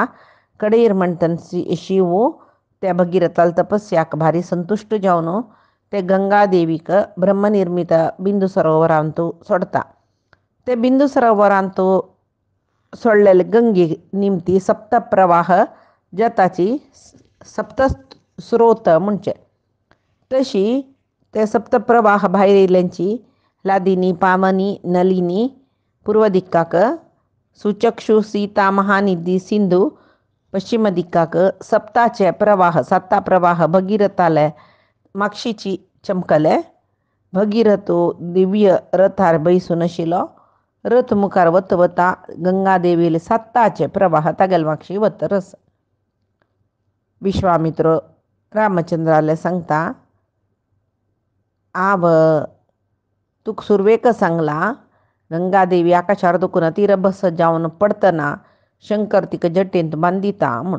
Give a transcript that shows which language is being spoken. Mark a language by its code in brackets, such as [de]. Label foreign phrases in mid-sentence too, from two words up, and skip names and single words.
[kok] कडेर म्हणटा शिव त्या भगीरथाल तपस्याक भारी संतुष्ट जावन ते गंगा देवीक ब्रह्मनिर्मित बिंदू सरोवरांतू सोडता। ते बिंदू सरोवरांतू सोडलेले गंगे निमती सप्तप्रवाह जताची सप्त स्रोत म्हणचे। तशी ते सप्तप्रवाह भायर येयल्यांची लादिनी पावनी नलिनी पूर्व दिक्काक सुचक्षु सीता महानिधी सिंधू पश्चिम दिक्काक सप्ताचे प्रवाह 7 प्रवाह भगीरथाले मागशीची चमकले. भगीरथो दिव्य रथार बैसून आशिल्लो. रथ मुखार वता वता गंगादेवीले 7 प्रवाह तागेल मागशी वतरस. विश्वामित्र रामचंद्राले सांगता, आव तुक सुरवेक सांगला गंगादेवी आकाशार दुखून तीरभस जावन पडतना शंकर तिका जटेंत बांदिता म्हण.